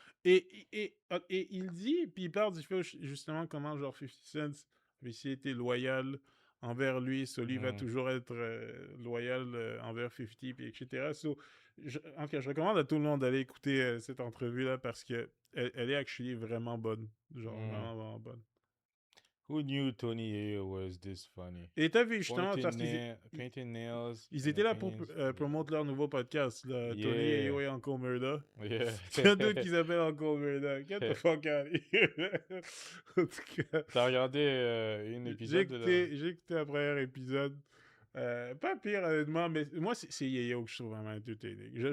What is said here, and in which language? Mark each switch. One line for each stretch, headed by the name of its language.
French: Et il dit, puis il parle du fait justement comment genre 50 Cent a aussi été loyal envers lui, lui va toujours être loyal envers 50, puis etc. So, je recommande à tout le monde d'aller écouter cette entrevue-là parce que elle est
English: actually
French: vraiment bonne. Genre, vraiment, vraiment bonne.
English: Who knew Tony Yayo was this funny?
French: Et t'as vu justement parce
English: Painting Nails.
French: Ils étaient là pour promouvoir leur nouveau podcast, là,
English: Yeah.
French: Tony Yayo et Uncle Murda.
English: Yeah.
French: C'est un d'autre qui s'appelle Uncle Murda.
English: Get the fuck out of here.
French: En tout cas, T'as regardé une épisode j'ai écouté le premier épisode. Pas pire, honnêtement, mais moi, c'est Yayo que je trouve vraiment entertaining.